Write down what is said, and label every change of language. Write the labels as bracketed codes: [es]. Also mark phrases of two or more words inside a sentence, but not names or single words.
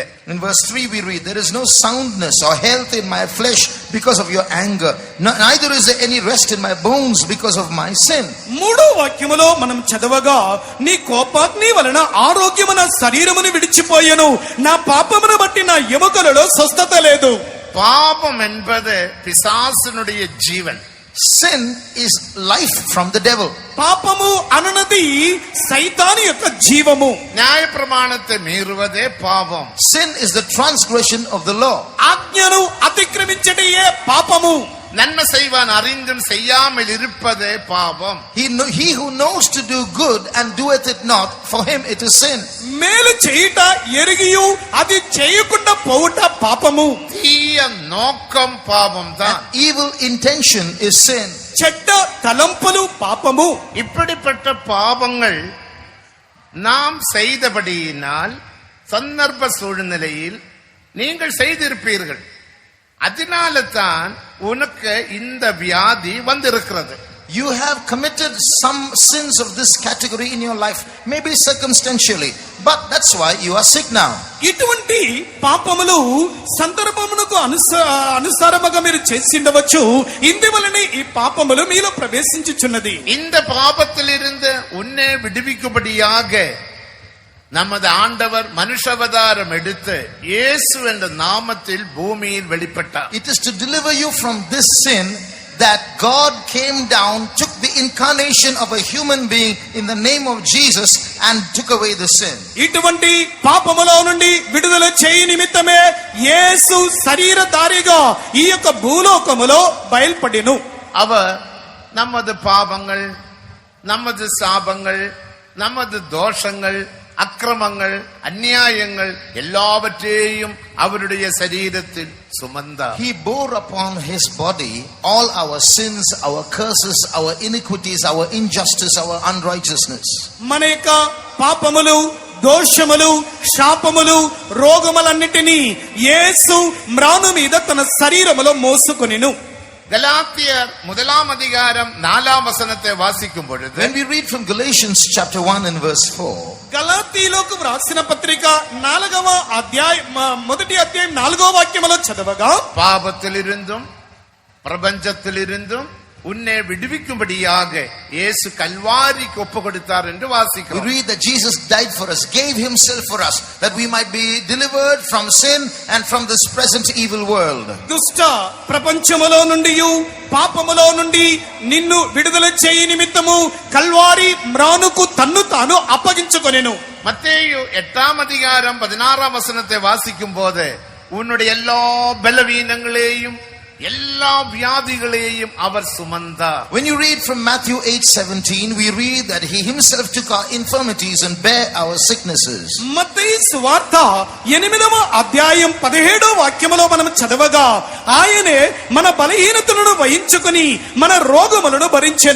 [en] In verse 3 we read, there is no soundness or health in my flesh because of your anger, neither is there any rest in my bones because of my sin. [te] మూడో వాక్యములో మనం చదవగా, నీ కోపాగ్ని వలన ఆరోగ్యము నా శరీరమును విడిచిపోయెను, నా పాపమును బట్టి నా ఎముకలలో స్వస్థత లేదు. [ta] பாபம் என்பது பிசாசினுடைய ஜீவன். [en] Sin is life from the devil. [te] పాపము అనునది సైతాను యొక్క జీవము. [ta] நியாயப்பிரமாணத்தை மீறுவதே பாவம். [en] Sin is the transgression of the law. [te] ఆజ్ఞను అతిక్రమించటయే పాపము. [ta] நன்மை செய்வான் அறிந்தும் செய்யாமல் இருப்பதே பாவம். [en] He who knows to do good and doeth it not, for him it is sin. [te] మేలు చేయుట ఎరిగియు అది చేయకుండా పోవుట పాపము. [ta] தீய நோக்கம் பாவம் தான். [en] Evil intention is sin. [te] చెడ్డ తలంపులు పాపము. [ta] இப்படிப்பட்ட பாவங்கள் நாம் செய்தபடியினால் சந்தர்ப்ப சூழ்நிலையில் நீங்கள் செய்திருப்பீர்கள். அதனால தான் உனக்கு இந்த வியாதி வந்திருக்கிறது. [en] You have committed some sins of this category in your life, maybe circumstantially, but that's why you are sick now. [te] ఇటువంటి పాపములు సందర్భమునకు అనుసారముగా మీరు చేసిండవచ్చు, ఇందువలనే ఈ పాపములు మీలో ప్రవేశించుచున్నది. [ta] இந்த பாபத்திலிருந்து உன்னை விடுவிக்கும்படியாக நமது ஆண்டவர் மனுஷாவதாரம் எடுத்து இயேசு என்ற நாமத்தில் பூமியில் வெளிப்பட்டார். [en] It is to deliver you from this sin that God came down, took the incarnation of a human being in the name of Jesus and took away the sin. [te] ఇటువంటి పాపములో నుండి విడుదల చేయ నిమిత్తమే యేసు శరీరధారిగా ఈ యొక్క భూలోకములో బయల్పడెను. [ta] அவர் நமது பாவங்கள், நமது சாபங்கள், நமது தோஷங்கள், அக்கிரமங்கள், அநியாயங்கள் எல்லாவற்றையும் அவருடைய சரீரத்தில் சுமந்தார். [en] He bore upon his body all our sins, our curses, our iniquities, our injustice, our unrighteousness. [te] మన యొక్క పాపములు, దోషములు, శాపములు, రోగములన్నిటినీ యేసు మ్రాను మీద తన శరీరములో మోసుకొనెను. [ta] கலாத்தியர் 1 அதிகாரம் 4 வசனத்தை வாசிக்கும் பொழுது, [en] When we read from Galatians chapter 1 and verse 4, [te] గలాతీయులకు వ్రాసిన పత్రిక 4వ అధ్యాయం 4వ వాక్యములో చదవగా, [ta] பாவத்திலிருந்தும் பிரபஞ்சத்திலிருந்தும் உன்னை விடுவிக்கும்படியாக இயேசு கல்வாரிக்கு ஒப்பு கொடுத்தார் என்று [en] we [ta] வாசிக்கிறோம். [en] read that Jesus died for us, gave himself for us, that we might be delivered from sin and from this present evil world. [te] దుష్ట ప్రపంచములో నుండి, పాపములో నుండి నిన్ను విడుదల చేయ నిమిత్తము కల్వారి మ్రానుకు తన్ను తాను అప్పగించుకొనెను. [ta] மத்தேயு 8 அதிகாரம் 16 வசனத்தை வாசிக்கும் போது, உன்னுடைய எல்லா பலவீனங்களையும் எல்லா வியாதிகளையும் அவர் சுமந்தார். [en] When you read from Matthew 8:17, we read that he himself took our infirmities and bare our sicknesses. [te] మత్తయి సువార్త 8వ అధ్యాయం 17వ వాక్యములో మనం చదవగా, ఆయనే మన బలహీనతలను వహించుకొని మన రోగములను భరించెను.